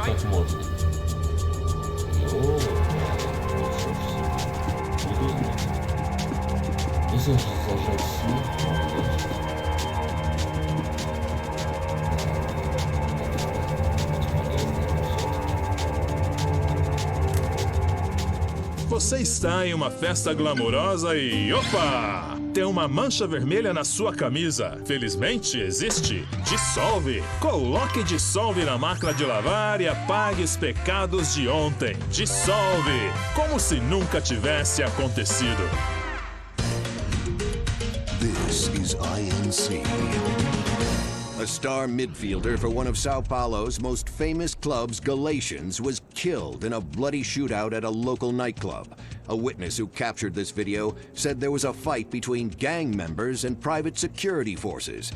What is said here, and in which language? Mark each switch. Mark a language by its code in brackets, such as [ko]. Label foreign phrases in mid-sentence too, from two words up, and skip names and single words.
[ru] можно. Если зажать [pt] Você está em uma festa glamurosa e opa! Tem uma mancha vermelha na sua camisa. Felizmente existe. Dissolve. Coloque Dissolve na máquina de lavar e apague os pecados de ontem. Dissolve. Como se nunca tivesse acontecido. [en] This is INC. A star midfielder for one of Sao Paulo's most famous clubs, Galatians, was killed in a bloody shootout at a local nightclub. A witness who captured this video said there was a fight between gang members and private security forces.